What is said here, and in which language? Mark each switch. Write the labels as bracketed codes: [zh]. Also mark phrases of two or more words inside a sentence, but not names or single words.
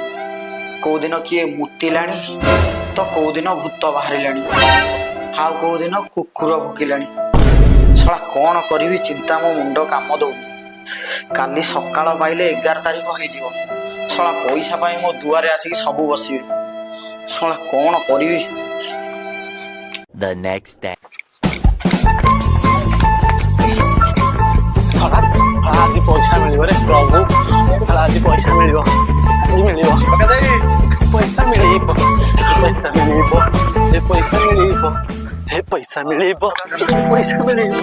[or] କୋଉଦିନ କିଏ ମୁତିଲାଣି ତ କୋଉଦିନ ଭୂତ ବାହାରିଲାଣି, ଆଉ କୋଉଦିନ କୁକୁର ଭୁକିଲାଣି। ଶଳା କଣ କରିବି ଚିନ୍ତା ମୋ ମୁଣ୍ଡ କାମ ଦଉନି। କାଲି ସକାଳ ପାଇଲେ 11 ତାରିଖ ହେଇଯିବ। ଶଳା ପଇସା ପାଇଁ ମୋ ଦୁଆରେ ଆସିକି ସବୁ ବସିବେ। ଶଳା କଣ କରିବି। [en] The next day. [or] ଆଜି ପଇସା ମିଳିବ ରେ ପ୍ରଭୁ, ଆଜି ପଇସା ମିଳିବ, ମିଳିବ ପଇସା ମିଳିବ, ପଇସା ମିଳିବ, ଏ ପଇସା ମିଳିବ, ଏ ପଇସା ମିଳିବ, ପଇସା ମିଳିବ।